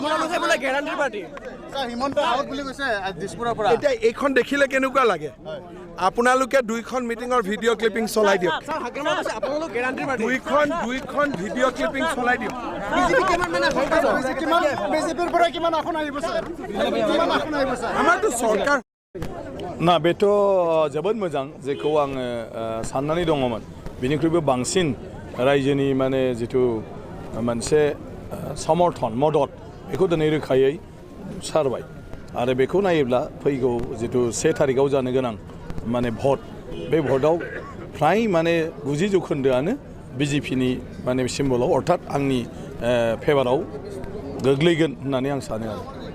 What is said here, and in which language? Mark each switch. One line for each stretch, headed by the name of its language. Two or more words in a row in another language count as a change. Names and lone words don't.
Assamese: এতিয়া এইখন দেখিলে কেনেকুৱা লাগে? আপোনালোকে দুইখন মিটিঙৰ ভিডিঅ' ক্লিপিং চলাই দিয়ক। দুইখন ভিডিঅ' ক্লিপিং চলাই দিয়ক। আমাৰতো চৰকাৰ
Bodo: ना बेथ' जोबोद मोजां जेखौ आङो साननानै दङमोन बिनिख्रुइबो बांसिन रायजोनि माने जिथु मोनसे समर्थन मदद बेखौ दिनै रोखायै सारबाय आरो बेखौ नायोब्ला फैगौ जिथु 1 तारिखआव जानो गोनां माने भट बे भटआव फ्राय माने 90% BJPनि माने सिम्बलाव अर्थात आंनि फेभाराव गोग्लैगोन होननानै आं सानो आरो।